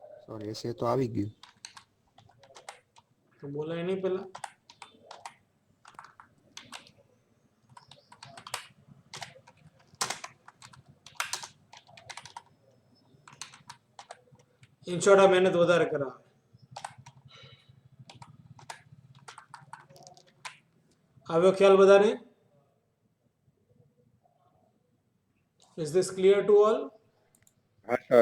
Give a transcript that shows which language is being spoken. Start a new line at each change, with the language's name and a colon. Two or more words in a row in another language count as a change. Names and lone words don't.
Hindi: और ऐसे तो
Gujarati: આવી ગયું.
Hindi: तो बोला ही नहीं पहला.
English: in short
Gujarati: આ મહેનત વધારે કરાવે. આવ્યો ખ્યાલ બધાને?
English: Is this clear to all?
Hindi: हाँ सर.